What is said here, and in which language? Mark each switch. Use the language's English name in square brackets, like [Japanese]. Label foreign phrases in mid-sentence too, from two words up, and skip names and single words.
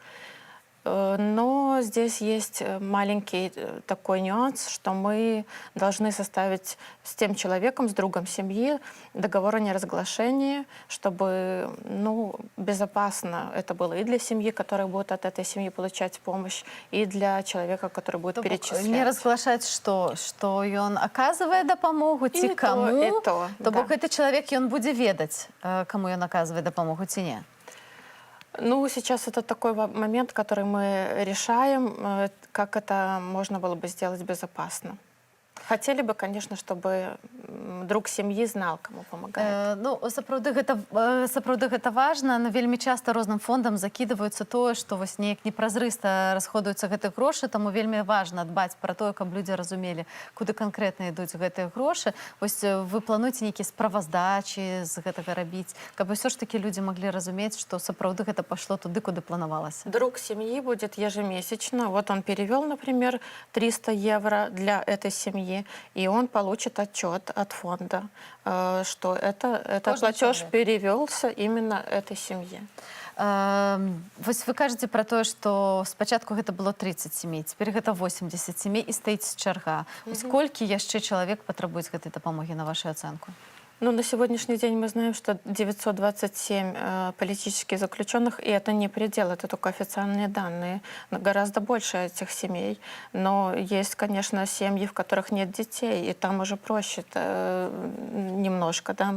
[Russian] Но здесь есть маленький такой нюанс, что мы должны составить с тем человеком, с другом семьи, договор о неразглашении, чтобы безопасно это было и для семьи, которая будет от этой семьи получать помощь, и для человека, который будет перечислять. [Belarusian] Не разглашаць што ён аказвае дапамогу ці І каму, то, то бок гэты чалавек ён будзе ведаць, каму ён аказвае дапамогу ці не. [Russian] Ну, сейчас это такой момент, который мы решаем, как это можно было бы сделать безопасно. Хотели бы, конечно, чтобы друг сем'і знал, кому помогает. [Belarusian] Сапраўды гэта важна, но вельмі часта розным фондам закідваюцца тое, што вось неяк непразрыста расходуюцца гэтыя грошы, таму вельмі важна дбаць пра тое, каб людзі разумелі, куды канкрэтна ідуць гэтыя грошы. Вось вы плануеце нейкія справаздачы з гэтага рабіць, каб ўсё ж такі людзі маглі разумець, што сапраўды гэта пайшло туды, куды планавалася. [Russian] Друг семьи будет ежемесячно. Вот он перевел, например, 300 евро для этой семьи, и он получит отчет от фонда, что этот платеж перевелся именно этой семье. [Belarusian] Вось вы кажаце пра тое, што спачатку гэта было 30 семей, цяпер гэта 80 семей і стаіць чарга. Вось колькі яшчэ чалавек патрабуюць гэтай дапамогі на вашу ацэнку? [Russian] На сегодняшний день мы знаем, что 927 политических заключенных, и это не предел, это только официальные данные. Гораздо больше этих семей. Но есть, конечно, семьи, в которых нет детей, и там уже проще немножко. Да?